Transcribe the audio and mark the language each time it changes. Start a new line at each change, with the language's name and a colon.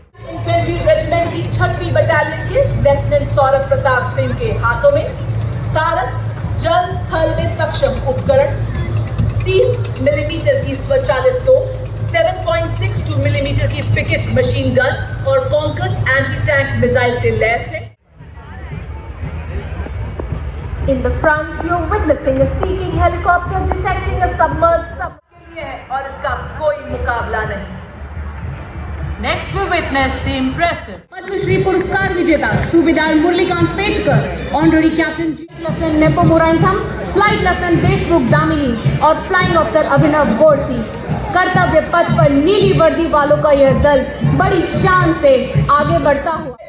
Hindi: Infantry regiment की 6वीं battalion के lieutenant Saurabh Pratap Singh के हाथों में सारथ जल थल में सक्षम उपकरण, 30 मिलीमीटर की स्वचालित तोप, 7.62 मिलीमीटर की पिकेट मशीन गन और कॉन्कस एंटी टैंक मिसाइल से लैस है।
English: In the front, you're witnessing a seeking helicopter detecting a submerged submarine
Hindi: और इसका कोई मुकाबला नहीं।
English: Next we witness the impressive
Hindi: Padmashri पुरस्कार विजेता सूबेदार Murlikant Petkar, honorary captain lieutenant nepo मोरांथम, flight lieutenant Deshmukh Damini और फ्लाइंग अफसर अभिनव गोरसी। कर्तव्य पथ पर नीली वर्दी वालों का यह दल बड़ी शान से आगे बढ़ता हुआ